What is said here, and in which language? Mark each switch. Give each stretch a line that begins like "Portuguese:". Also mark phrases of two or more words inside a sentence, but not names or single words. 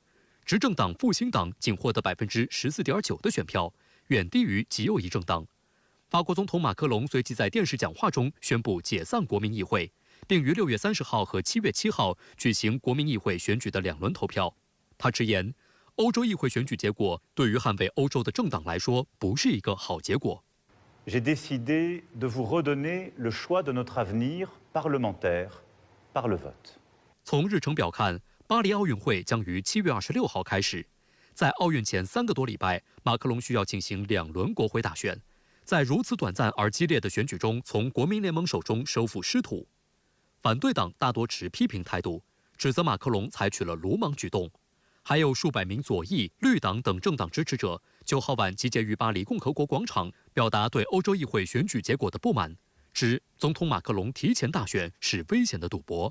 Chinese: 执政党复兴党仅获得14.9%的选票，远低于极右翼政党。法国总统马克龙随即在电视讲话中宣布解散国民议会，并于6月30号和7月7号举行国民议会选举的2轮投票。他直言，欧洲议会选举结果对于捍卫欧洲的政党来说不是一个好结果。
French: J'ai décidé de vous redonner le choix de notre avenir parlementaire par le vote.
Chinese: 从日程表看，巴黎奥运会将于7月26号开始。在奥运前3个多礼拜，马克龙需要进行2轮国会大选，在如此短暂而激烈的选举中，从国民联盟手中收复失土。反对党大多持批评态度，指责马克龙采取了鲁莽举动。还有数百名左翼、绿党等政党支持者 9号晚集结于巴黎共和国广场，表达对欧洲议会选举结果的不满，指总统马克龙提前大选是危险的赌博。